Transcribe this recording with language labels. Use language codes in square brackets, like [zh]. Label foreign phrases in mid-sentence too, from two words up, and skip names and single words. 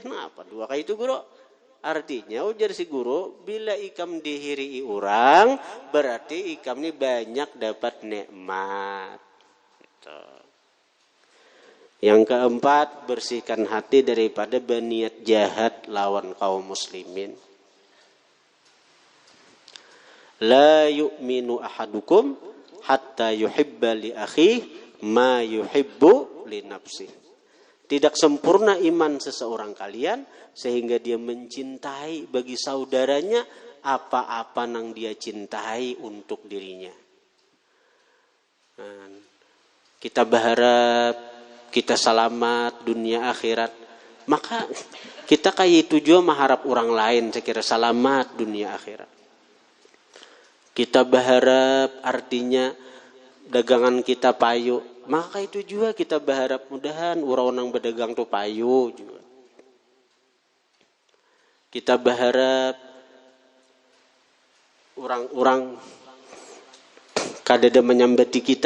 [bjn] Nah apa doa kayak itu guru? Artinya ujar si guru, bila ikam dihiri orang, berarti ikam ini banyak dapat nikmat. Gitu. Yang keempat, bersihkan hati daripada berniat jahat lawan kaum muslimin. [ar] لا يؤمن أحدكم حتى يحب لأخيه ما يحب لنفسه. [id] Tidak sempurna iman seseorang kalian sehingga dia mencintai bagi saudaranya apa-apa yang dia cintai untuk dirinya. [bjn] Kita berharap kita selamat dunia akhirat, maka kita kayak itu juga mengharap orang lain sekira selamat dunia akhirat. Kita berharap artinya dagangan kita payu, maka itu juga kita berharap mudahan orang-orang berdagang tuh payu juga. Kita berharap orang-orang kadada menyambati kita.